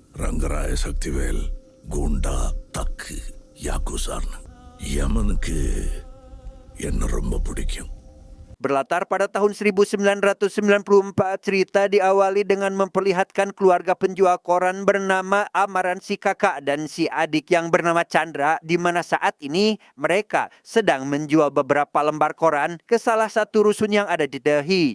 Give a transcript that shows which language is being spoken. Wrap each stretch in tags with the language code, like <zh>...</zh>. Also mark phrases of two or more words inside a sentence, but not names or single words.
<ta>சங்கராய சக்திவேல் குண்டா தக்கு யாக்குசார்னு யமனுக்கு என்ன ரொம்ப பிடிக்கும்.</ta> <id>Berlatar pada tahun 1994, cerita diawali dengan memperlihatkan keluarga penjual koran bernama Amaran si kakak dan si adik yang bernama Chandra, di mana saat ini mereka sedang menjual beberapa lembar koran ke salah satu rusun yang ada di Delhi.</id>